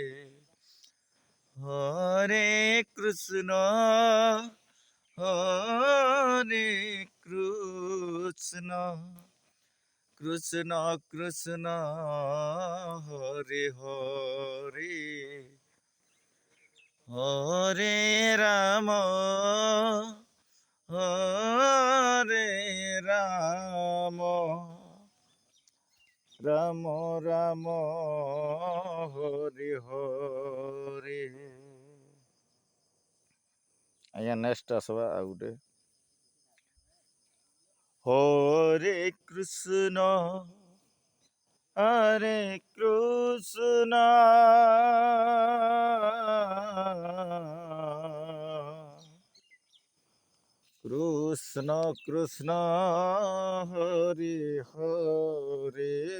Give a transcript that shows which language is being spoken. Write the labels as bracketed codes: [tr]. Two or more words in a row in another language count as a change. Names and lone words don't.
[sa] হরে কৃষ্ণ কৃষ্ণ কৃষ্ণ হরে হরে হরে রাম রাম রাম হরে হরে। [or] ଆଜ୍ଞା ନେକ୍ସଟ ଆସିବା ଆଉ ଗୋଟେ [sa] ହରେ କୃଷ୍ଣ কৃষ্ণ কৃষ্ণ হরে হরে